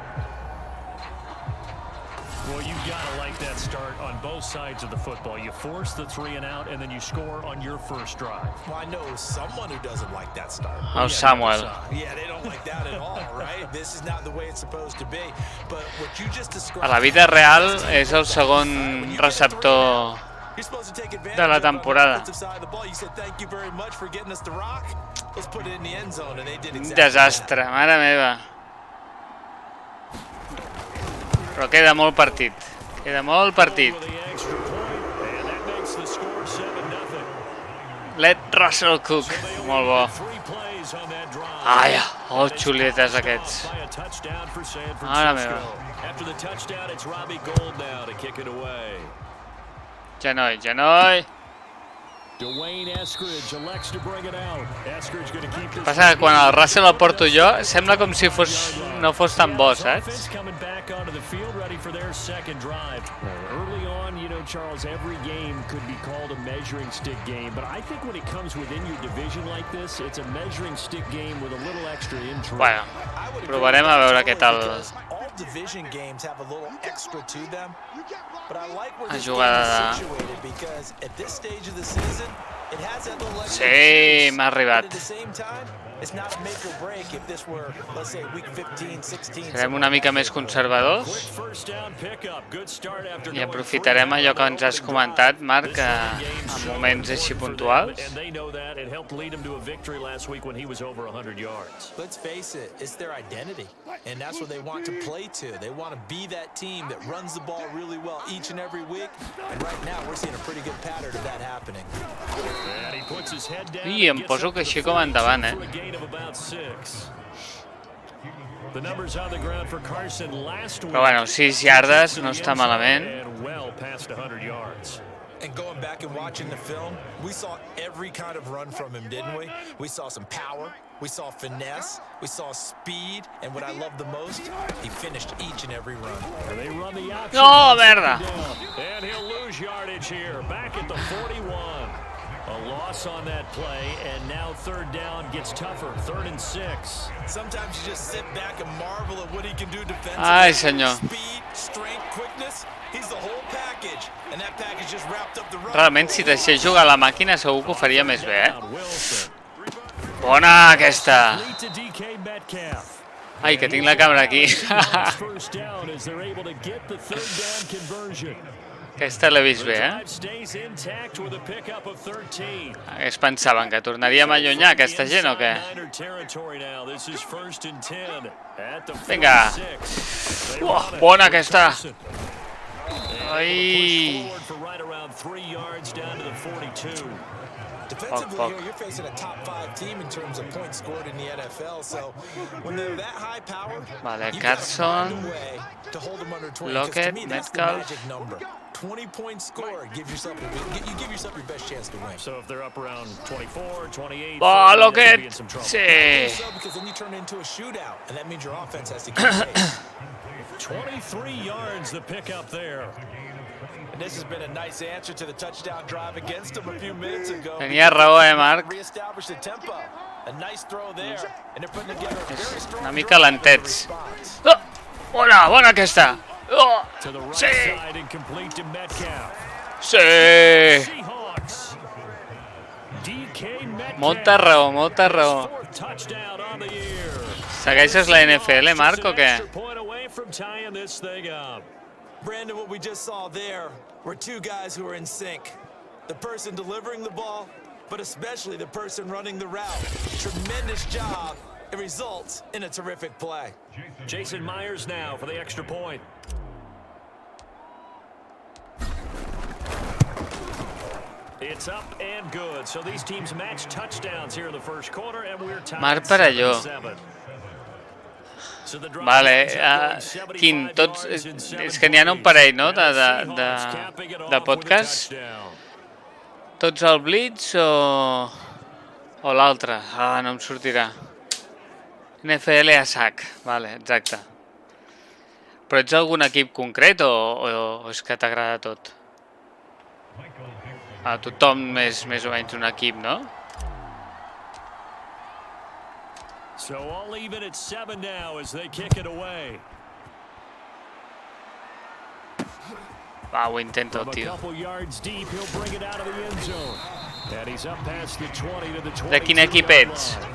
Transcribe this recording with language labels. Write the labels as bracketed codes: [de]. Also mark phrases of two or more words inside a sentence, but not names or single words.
[en] Well, you've got to like that start on both sides of the football. You force the 3 and out, and then you score on your first drive. Well, I know someone who doesn't like that start. [ca] El Samuel. [en] Yeah, they don't like that at all, right? This is not the way it's supposed to be. But what you just described... [ca] A la vida real és el segon receptor [en] You're supposed to take advantage [ca] de la [en] of it on the [ca] temporada. [en] offensive side of the ball. You said thank you very much for getting us to rock. Let's put it in the end zone, and they did [ca] Un [en] exactly [ca] desastre, mare meva. Però queda molt partit. Queda molt partit. [en] With the extra point, and that makes the score 7-0. Let Russell Cook. [ca] Molt bo. [en] 3 plays on that drive. [ca] Ai, xuletes aquests. [en] By a touchdown for San [ca] Mare [en] Francisco. [ca] meva. [en] After the touchdown, it's Robbie Gould now to kick it away. [ca] Genoll, genoll. [en] Dwayne Eskridge elects to bring it out. Eskridge going to keep this. [ca] Passa que quan el Russell el porto jo, sembla com si no fos tan bo, saps? [en] Offense coming back onto the field, ready for their second drive. Early on, you know, Charles, every game could be called a measuring stick game, but I think when it comes within your division like this, it's a measuring stick game with a little extra intrigue. [ca] Bueno, provarem a veure què tal [en] all division games have a little extra to them, but I like where [ca] la [en] this game [ca] jugada [en] is [ca] de... [en] situated because at this stage of the season, it has that little extra [ca] Sí, [en] juice, [ca] m'ha [en] but [ca] arribat. [en] at the same time, it's not a make or break if this were, let's say, week 15, 16. [ca] Serem una mica més conservadors [en] First down pickup. Good start after [ca] i [en] going [ca] aprofitarem allò que ens has comentat, Marc, en moments així puntuals. [en] And they know that it helped lead him to a victory last week when he was over 100 yards. Let's face it, it's their identity, and that's what they want to play to. They want to be that team that runs the ball really well each and every week, and right now we're seeing a pretty good pattern of that happening. And he puts his head down. [ca] I em poso que així com endavant, [en] For a gain of about 6. The numbers on the ground for Carson last week. [ca] Però bueno, 6 yardes no està malament. [en] And well past 100 yards. And going back and watching the film, we saw every kind of run from him, didn't we? We saw some power, we saw finesse, we saw speed, and what I love the most, he finished each and every run. And they run the option. [ca] No, merda! [en] And he'll lose yardage here, back at the 41. A loss on that play, and now third down gets tougher, 3rd and 6. Sometimes you just sit back and marvel at what he can do defensively. [ca] Ai, senyor. [en] Speed, strength, quickness, he's the whole package. And that package just wrapped up the run. [ca] Realment, si deixés jugar a la màquina, segur que ho faria més bé, Bona, aquesta! [en] Lead to DK Metcalf. [ca] Ai, que tinc la càmera aquí. [en] First down as they're able to get the third down conversion. [ca] Aquesta l'he vist bé, [en] Drive stays intact with a pickup of 13. [ca] Es pensaven que tornaríem a allunyar aquesta gent o què? [en] Niner territory now. This is 1st and 10 at the [ca] Vinga. [en] 46. [ca] Bona aquesta! Ai! [en] Forward for right around 3 yards down to the 42. Defensively Fuck. here, you're facing a top 5 team in terms of points scored in the NFL. So when they're that high powered, [ca] Vale, [en] you've got to find Carson, a way to hold them under 20. 'Cause to Lockett, me, that's the Metcalf. magic number. 20 points scored gives yourself you give yourself your best chance to win. So if they're up around 24, 28, [ca] Va, [en] 30, they'll be Lockett! in some trouble. [ca] Sí! [en] So because then you turn it into a shootout, and that means your offense has to keep pace. 23 yards the pickup there. And this has been a nice answer to the touchdown drive against them a few minutes ago. [ca] Tenia raó, Marc? [en] Reestablish the tempo. A nice throw there, and they're putting together a very strong [ca] Una mica [en] drive in [ca] lentets. [en] response. [ca] Oh! Bona, bona aquesta! Oh! [en] To the right [ca] Sí! [en] side and complete to Metcalf. [ca] Sí! [en] Seahawks. DK Metcalf. [ca] Molta raó, molta raó. [en] 4th touchdown on the year. [ca] Segueixes la NFL, Marc, o què? [en] Extra point away from tying this thing up. Brandon, what we just saw there were two guys who are in sync. The person delivering the ball, but especially the person running the route. Tremendous job. It results in a terrific play. Jason Myers now for the extra point. It's up and good. So these teams match touchdowns here in the first quarter, and we're tied Marc Parelló. 7-7. So the drive [ca] Vale, [en] ends up going [ca] Quin, [en] 75 [ca] tots... [en] yards in 7 [ca] És que n'hi ha un parell, no?, de [en] Seahawks capping it off with a [ca] podcast. [en] touchdown. [ca] Tots al Blitz o l'altre? Ah, no em sortirà. NFL a sac, vale, exacte. Però ets algun equip concret o és que t'agrada tot? A tothom és més o menys un equip, no? [en] So all even at 7 now as they kick it away. [ca] Va, ho intento, [en] From a [ca] tio. [en] couple yards deep, he'll bring it out of the end zone. And he's up past the 20 to the 20. [ca] De quin equip ets?